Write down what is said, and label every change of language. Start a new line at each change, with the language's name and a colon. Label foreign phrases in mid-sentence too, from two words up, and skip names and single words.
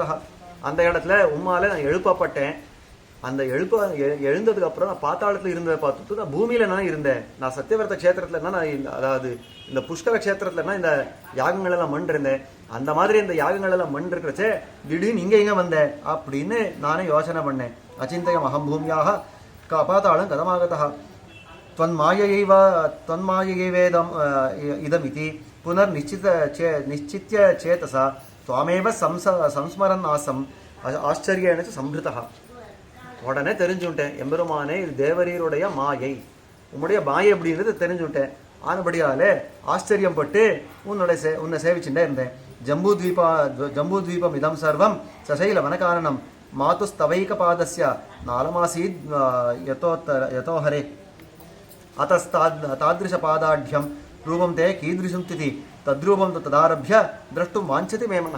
Tamil: அந்த இடத்துல உம்மால நான் எழுப்பப்பட்டேன். அந்த எழுந்ததுக்கு அப்புறம் நான் பாத்தாளத்துல இருந்ததை பார்த்துட்டு நான் பூமியில நான் இருந்தேன். நான் சத்தியவிரத கஷேத்திரத்துல நான் அதாவது இந்த புஷ்கர கஷேத்திரத்துல இந்த யாகங்கள் எல்லாம் மண் இருந்தேன். அந்த மாதிரி இந்த யாகங்கள் எல்லாம் மண் இருக்கிறச்சே திடீர்னு இங்க வந்தேன் அப்படின்னு நானே யோசனை பண்ணேன்.
Sanskrit: अचिन्तयम् अहम् भूम्याः पातालम् कथमागतः त्वन्मायैवेदम् इदमिति पुनर्निश्चित्य चेतसा त्वामेव संस्मरन् आसम् आश्चर्येण संवृतः.
Tamil: உடனே தெரிஞ்சுட்டேன், எம்பெருமானே இது தேவரீருடைய மாயை, உன்னுடைய மாயை அப்படின்றது தெரிஞ்சுட்டேன். ஆனபடியாலே ஆச்சரியம் பட்டு உன்னை சேவிச்சுட்டே இருந்தேன்.
Sanskrit: जम्बूद्वीपम् इदम् सर्वम् सशैल वनकाननम् मातुस्तवैक पादस्य नालमासीत् यतो हरे अतस्तादृश पादाढ्यम् रूपम् ते कीदृशम् त्विति तद्रूपम् तदारभ्य द्रष्टुम् वाञ्छति मे मनः.